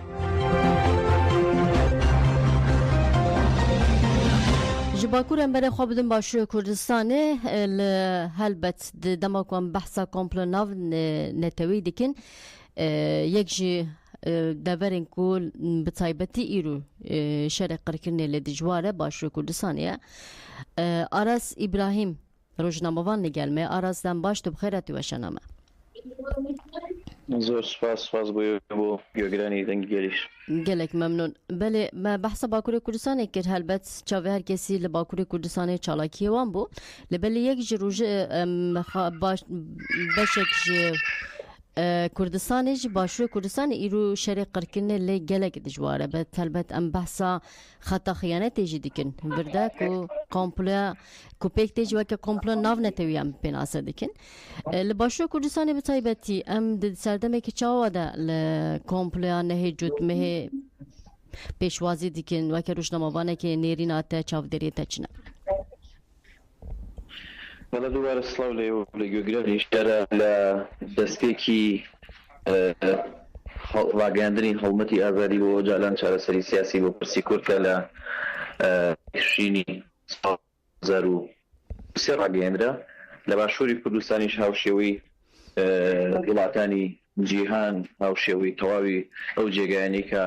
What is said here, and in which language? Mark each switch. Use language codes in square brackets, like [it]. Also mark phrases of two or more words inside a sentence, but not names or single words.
[ku] Ji bakurên berê xwe bidin Başûrê Kurdistanê li helbet di dema ku em behsa komplo nav netewî dikin yek jî deverên ku bi taybetî îro şerê qirkirinê lê dijwar e Başûrê Kurdistanê ye Aras İbrahîm rojnamevan nigel me Aras dem baş tu bi xêr tu weşana me. [ckb] زۆر سپاس بۆ گوێگرانی دەنگی گەلیش [ku] gelek memnûn belê me behsa Bakurê Kurdistanê kir helbet çavê her kesî li Bakurê Kurdistanê çalakiyê wan bû li belê yek ji rojê beşek ji Kurdistanê ji Başûrê Kurdistanê îro şerê qirkirinê lê gelek dijwar e be helbet em behsa xeta xiyanetê jî dikin [tr] bir de [ku] ku komploya ku pêk tê jî weke komplo nav netewî em pênase dikin li Başûrê Kurdistanê bi taybetî em di serdemekî çawa de li komploya nehê cutmehê pêşwazî dikin weke rojnamevanekê nêrîna te çavderê te çi ne [ckb] بەڵێ دووبارە سڵاو لە گوێگرانی شارە لە دەستپێکی ڕاگەاندنی هەڵمەتی ئازادی بۆ جالان چارەسەری سیاسی بۆ پرسی کورد کە لە شینی 2023 ڕاگەاندرا لە باشووری کوردستانیش هاوشێوەی وڵاتانی جیهان هاوشێوەی تەواوی ئەو جێگایانەی کە